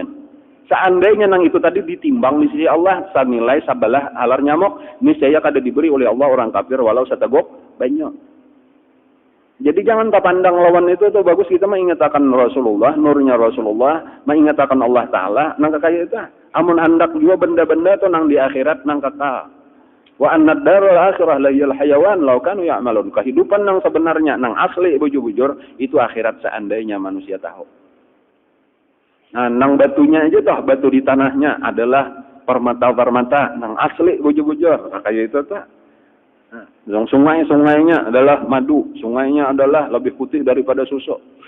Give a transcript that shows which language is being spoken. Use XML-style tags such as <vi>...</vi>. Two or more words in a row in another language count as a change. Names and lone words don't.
<bjn>Seandainya nang itu tadi ditimbang di sisi Allah sanilai sabalah halar nyamuk, niscaya kada diberi oleh Allah orang kafir walau satagok banyak. Jadi jangan pandang lawan itu tuh bagus, kita mengingatkan Rasulullah, nurnya Rasulullah, mengingatkan Allah Ta'ala, nang kakaya itu. Amun hendak juga benda-benda tuh nang di akhirat nang kekal.</bjn> <ar>وإن الدار الآخرة لهي الحيوان لو كانوا يعلمون.</ar> <bjn>Kehidupan nang sebenarnya, nang asli bujur-bujur, itu akhirat seandainya manusia tahu. Nah, nang batunya aja toh, batu di tanahnya adalah permata-permata, nang asli bujur-bujur. Kakaya itu tuh. Nah, sungai-sungainya adalah madu, sungainya adalah lebih putih daripada susu.</bjn>